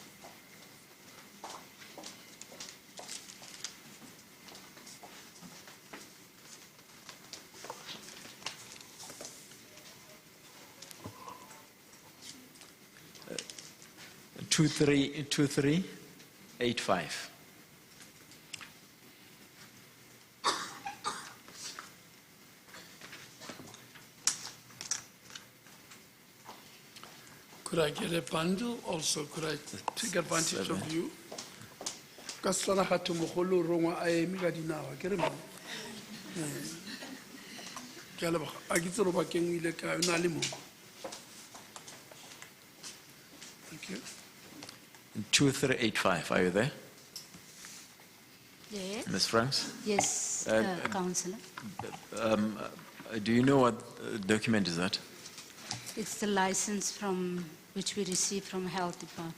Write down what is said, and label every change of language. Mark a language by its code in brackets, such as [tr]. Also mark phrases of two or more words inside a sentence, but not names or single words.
[en] Uh, 2385. Could I get a bundle also? Could I take advantage of 7. you? [tn] Ka Setswana ga thwe mogolo o rongwa a eme ka dinao, ke re mo? Ke a leboga. A ke itse lobakeng o ile kae, o na le mo? [en] Thank you. 2385, are you there? Yes. Ms. Franks? Yes, Councillor. Do you know what document is that? It's the license from which we received from Health Department.